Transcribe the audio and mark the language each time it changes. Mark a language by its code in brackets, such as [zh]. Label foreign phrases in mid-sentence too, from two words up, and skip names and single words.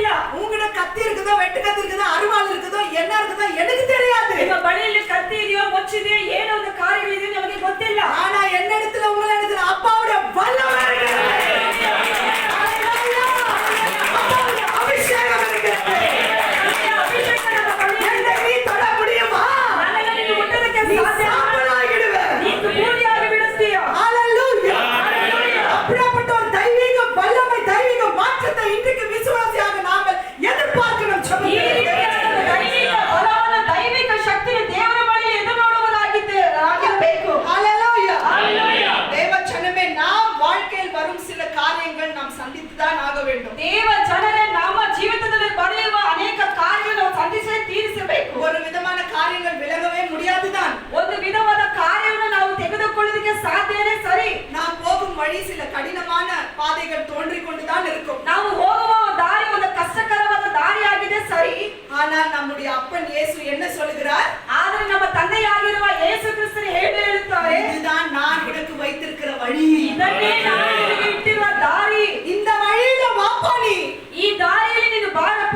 [ta] உங்ககிட்ட கத்தி இருக்குதோ, வெட்டு கத்தி இருக்குதோ, அருவாள் இருக்குதோ, என்ன இருக்குதோ எனக்கு தெரியாது. [kn] ನಿಮ್ಮ ಬಳಿಯಲ್ಲಿ ಕತ್ತಿ ಇದೆಯೋ, ಮೊಚ್ಚಿದೆಯೋ, ಏನೋ ಒಂದು ಕಾರ್ಯಗಳಿದೆಯೋ ನಮಗೆ ಗೊತ್ತಿಲ್ಲ. [ta] ஆனா என்னிடத்துல உங்களிடத்துல அப்பாவுடைய வல்லமை இருக்கிறது. அப்பாவுடைய அபிஷேகம் இருக்கிறது. என்னை நீ தொட முடியுமா? [kn] ನನ್ನನ್ನು ನೀನು ಮುಟ್ಟೋದಕ್ಕೆ [ta] நீ [kn] ಸಾಧ್ಯ? [ta] சாம்பலாகிடுவே. [kn] ನೀನು ಬೂದಿಯಾಗಿ ಬಿಡುತ್ತೀಯೋ? [ta] ஹalleluya. அப்படிப்பட்ட ஒரு தெய்வீக வல்லமை, தெய்வீக மாற்றத்தை இன்றைக்கு விசுவாசியாக நாங்கள் எதிர்பார்க்கணும். [kn] ಈ ರೀತಿಯಾದ ದೈವಿಕ ಬಲವಾದ ದೈವಿಕ ಶಕ್ತಿಯ ದೇವರ ಬಳಿ ಎದುರು ನೋಡುವುದಾಗಿರಬೇಕು. [ta] ஹalleluya. ஹalleluya. தேவ ஜனமே, நாம் வாழ்க்கையில் வரும் சில காரியங்கள் நாம் சந்தித்துதான் ஆக வேண்டும். [kn] ದೇವ ಜನರೇ, ನಮ್ಮ ಜೀವಿತದಲ್ಲಿ ಬರೆಯುವ ಅನೇಕ ಕಾರ್ಯಗಳನ್ನು ನಾವು ಸಂಧಿಸೇ ತೀರಿಸಬೇಕು. [ta] ஒரு விதமான காரியங்கள் விலகவே முடியாதுதான். [kn] ಒಂದು ವಿಧವಾದ ಕಾರ್ಯವನ್ನು ನಾವು ತೆಗೆದುಕೊಳ್ಳೋದಕ್ಕೆ ಸಾಧ್ಯನೇ ಸರಿ. [ta] நாம் போகும் வழி சில கடினமான பாதைகள் தோன்றிக் கொண்டுதான் இருக்கும். [kn] ನಾವು ಹೋಗುವ ದಾರಿ ಒಂದು ಕಷ್ಟಕರವಾದ ದಾರಿಯಾಗಿದೆ ಸರಿ. [ta] ஆனால் நம்முடைய அப்பன் இயேசு என்ன சொல்கிறார்? [kn] ಆದರೆ ನಮ್ಮ ತಂದೆಯಾಗಿರುವ ಯೇಸು ಕ್ರಿಸ್ತರು ಹೇಳುತ್ತಾರೆ, [ta] இதுதான் நான் உனக்கு வைத்திருக்கிற வழி. [kn] ಇದನ್ನೇ ನಾನು ನಿನಗೆ ಇಟ್ಟಿರುವ ದಾರಿ. [ta] இந்த வழியில வாப்பா, நீ [kn] ಈ ದಾರಿಯಲ್ಲಿ ನೀನು ಬಾ